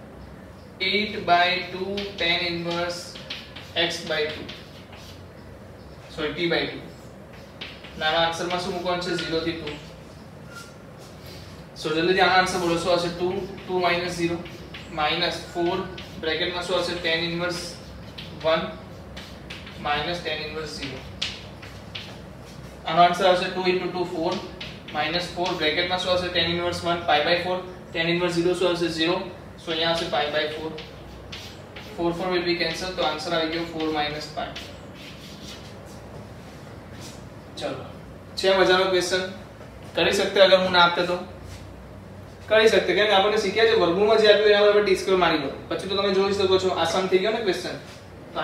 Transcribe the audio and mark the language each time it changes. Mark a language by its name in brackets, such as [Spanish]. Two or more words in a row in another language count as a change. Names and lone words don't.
[English] 8/2 tan inverse x/2 સોરી t/2. [Gujarati] નાનો આન્સરમાં શું મૂકવાનું છે? 0 થી 2. સો જલ્દી આનો આન્સર બોલો શું આવશે? 2 - 0 -4 બ્રેકેટમાં શું આવશે? [English] tan inverse 1 minus tan inverse 0. [Gujarati] આનો આન્સર આવશે 2 * 2 4 -4 બ્રેકેટમાં શું આવશે? [English] tan inverse [Gujarati] 1 π/4 [English] tan inverse [Gujarati] 0 શું આવશે? 0. સો અહીંયા આવશે π/4. [English] 4 4 will be cancel. [Gujarati] તો આન્સર આવી ગયો 4 - π. ચલો છે મજાનો ક્વેશ્ચન. કરી શકતે અગર હું ના આપતે તો કરી શકતે. કેમ કે આપણે શીખ્યા છે વર્ગમૂળમાં જે આપ્યું એના બરાબર t² માની લો. પછી તો તમે જોઈ શકો છો આસાન થઈ ગયો ને ક્વેશ્ચન.